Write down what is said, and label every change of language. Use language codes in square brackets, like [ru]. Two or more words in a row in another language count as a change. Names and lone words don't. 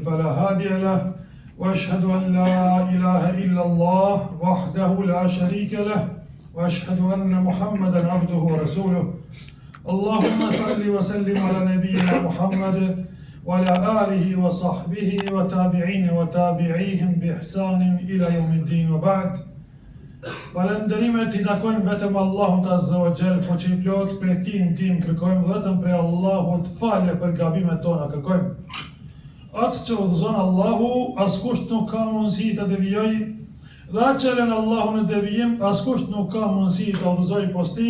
[ar] فلا هادي له وأشهد أن لا إله إلا الله وحده لا شريك له وأشهد أن محمدا عبده ورسوله اللهم صل وسلم على نبينا محمد وعلى آله وصحبه وتابعين وتابعيهم بإحسان إلى يوم الدين وبعد [sq] Falënderimet I takojnë vetëm Allahut Azza wa Jall, fuqi plot, prej tim kërkojmë vetëm prej Allahut falje për gabimet tona kërkojmë. Atë që udhëzon Allahu, askush nuk ka mundësi të devijoj, dhe atë që lën Allahu në devijim, askush nuk ka mundësi të udhëzoj posti.